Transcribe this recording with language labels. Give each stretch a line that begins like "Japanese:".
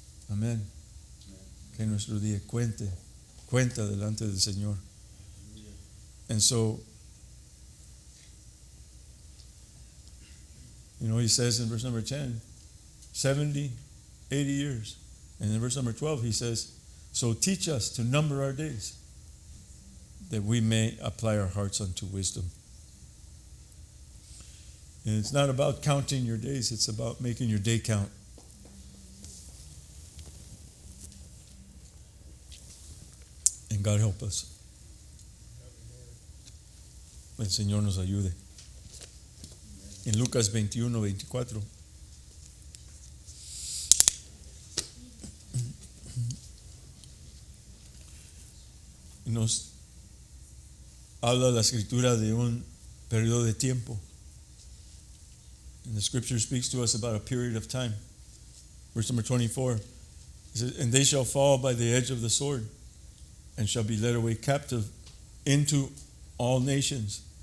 Spanish: Amén. Que nuestro día cuenta delante del Señor.
English: And so, he says in verse number 10, 70, 80 years. And in verse number 12, he says, so teach us to number our days, that we may apply our hearts unto wisdom. And it's not about counting your days, it's about making your day count. And God help us.
Spanish: El Señor nos ayude. En Lucas 21, 24. Nos habla la escritura de un periodo de tiempo.
English: And the scripture speaks to us about a period of time. Verse number 24. It says, and they shall fall by the edge of the sword, and shall be led away captive into all nations.